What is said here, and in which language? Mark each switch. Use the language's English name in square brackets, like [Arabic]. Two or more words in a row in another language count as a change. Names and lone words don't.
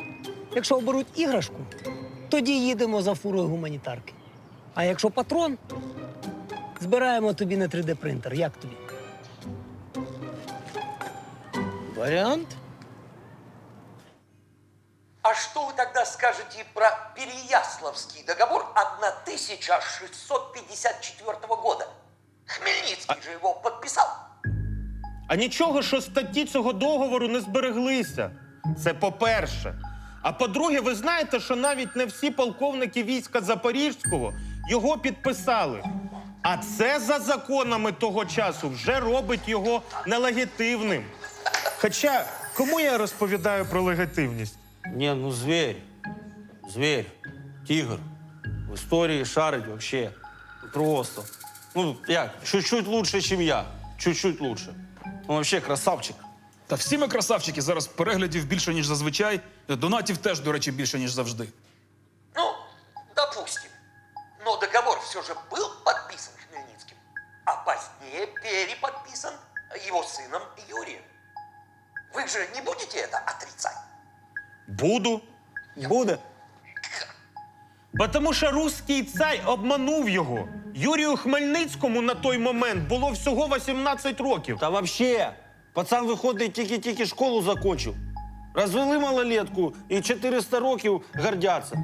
[Ukrainian] Якщо оберуть іграшку, тоді їдемо за фурою гуманітарки. А якщо патрон, збираємо тобі на 3D-принтер. Як тобі? Варіант? [Russian] А что вы тогда скажете про Переяславский договор 1654 года? Хмельницкий же его подписал. [Ukrainian] А нічого, що статті цього договору не збереглися. Це по-перше. А по-друге, ви знаєте, що навіть не всі полковники війська Запорізького його підписали. А це за законами того часу вже робить його нелегітимним. Хоча, кому я розповідаю про легітимність? Ні, ну звір. Звір. Тигр. В історії шарить вообще. Просто. Ну, як, [Russian] чуть-чуть лучше, [Ukrainian] ніж я. [Russian] Чуть-чуть лучше. Ну, вообще красавчик. [Ukrainian] Та всі ми красавчики, зараз переглядів більше, ніж зазвичай. Донатів теж, до речі, більше, ніж завжди. [Russian] Ну, допустим. Но договор все же был подписан Хмельницким, а позднее переподписан его сыном Юрием. Вы же не будете это отрицать? Буду. [Ukrainian] Буде. Тому що руський цар обманув його. Юрію Хмельницькому на той момент було всього 18 років. Та вообще, пацан виходить, тільки школу закончив. Розвели малолетку і 400 років гордяться.